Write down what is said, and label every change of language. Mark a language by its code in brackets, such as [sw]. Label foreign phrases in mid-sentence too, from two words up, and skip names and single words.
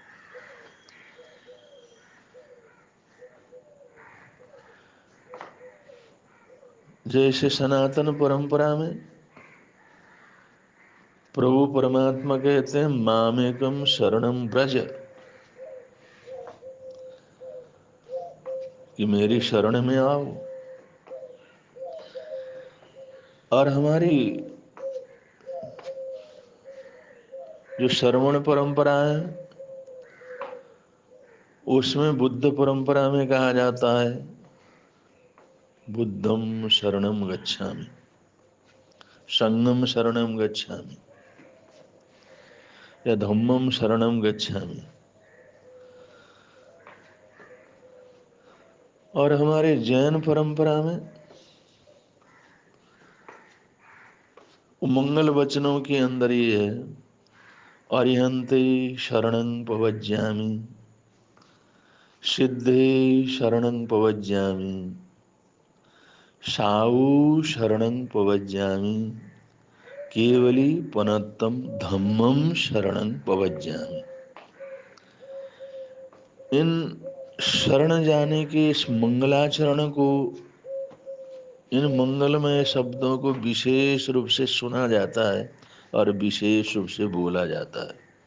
[hi] जैसे सनातन परंपरा में प्रभु परमात्मा कहते हैं [sa] मामेकम शरणम ब्रज, [hi] कि मेरी शरण में आओ। और हमारी जो श्रवण परंपरा है, उसमें बुद्ध परंपरा में कहा जाता है [pi] बुद्धम शरणम गच्छामि, संगम शरणम गच्छामि, [hi] या [pi] धम्मम शरणम गच्छामि। [hi] और हमारे जैन परंपरा में मंगल वचनों के अंदर ये है [pra] अरिहंते शरणं पवज्यामि, सिद्धे शरणं पवज्यामि, साऊ शरणं पवज्यामि, केवली पनत्तम धम्मम शरणं पवज्यामि। [hi] इन शरण जाने के इस मंगलाचरण को, इन मंगलमय शब्दों को विशेष रूप से सुना जाता है और विशेष रूप से बोला जाता है।